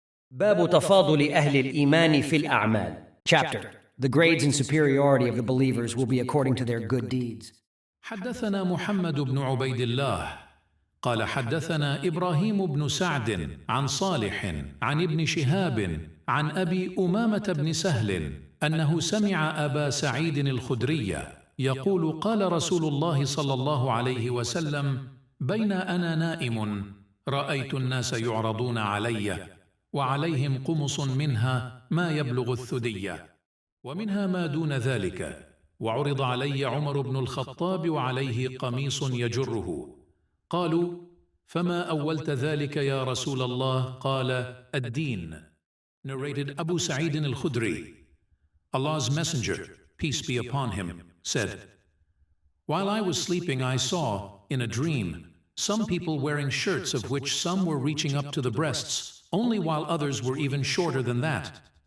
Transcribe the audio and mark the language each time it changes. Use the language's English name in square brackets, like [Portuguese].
[Arabic] باب تفاضل أهل الإيمان في الأعمال. [English] Chapter: The grades and superiority of the believers will be according to their good deeds. [Arabic] حدثنا محمد بن عبيد الله قال حدثنا إبراهيم بن سعد عن صالح عن ابن شهاب عن أبي أمامة بن سهل أنه سمع أبا سعيد الخدري يقول قال رسول الله صلى الله عليه وسلم: بين أنا نائم رأيت الناس يعرضون علي وعليهم قمص منها ما يبلغ الثدي ومنها ما دون ذلك، وعرض علي عمر بن الخطاب وعليه قميص يجره. قالوا: فما أولت ذلك يا رسول الله؟ قال: الدين. [English] Narrated Abu Sa'id al-Khudri, Allah's Messenger, peace be upon him, said, while I was sleeping I saw, in a dream, some people wearing shirts of which some were reaching up to the breasts, only while others were even shorter than that.